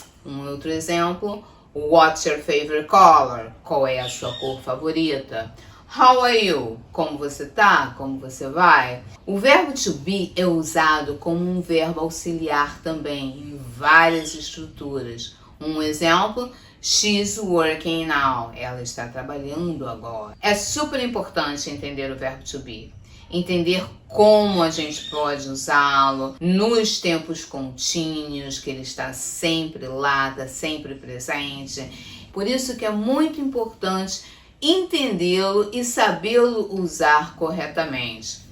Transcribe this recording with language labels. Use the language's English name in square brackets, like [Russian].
[Portuguese] Um outro exemplo, [English] what's your favorite color? [Portuguese] Qual é a sua cor favorita? [English] How are you? [Portuguese] Como você tá? Como você vai? O verbo to be é usado como um verbo auxiliar também em várias estruturas. Um exemplo, [English] she's working now. [Portuguese] Ela está trabalhando agora. É super importante entender o verbo to be. Entender como a gente pode usá-lo nos tempos contínuos, que ele está sempre lá, está sempre presente. Por isso que é muito importante entendê-lo e sabê-lo usar corretamente.